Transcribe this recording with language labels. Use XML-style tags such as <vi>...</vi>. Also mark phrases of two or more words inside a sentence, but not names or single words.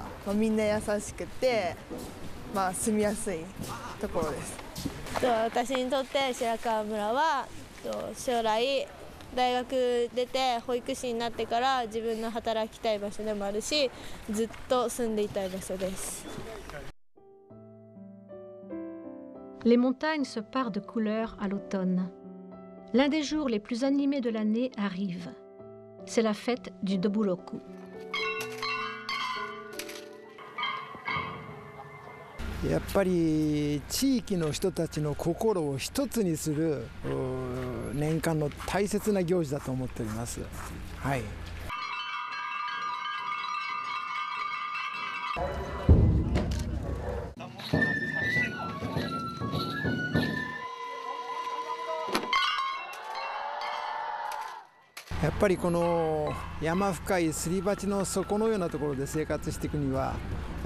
<ja>みんな優しくて、住みやすいところです。私にとって白川村は将来大学出て保育士になってから自分の働きたい場所でもあるし、ずっと住んでいたい場所です。</ja> <fr>Les montagnes se parent de couleurs à l'automne. L'un des jours les plus animés de l'année arrive. C'est la fête du Doburoku.</fr> <ja>やっぱり地域の人たちの心を一つにする年間の大切な行事だと思っております。はい。やっぱりこの山深いすり鉢の底のようなところで生活していくにはお</ja>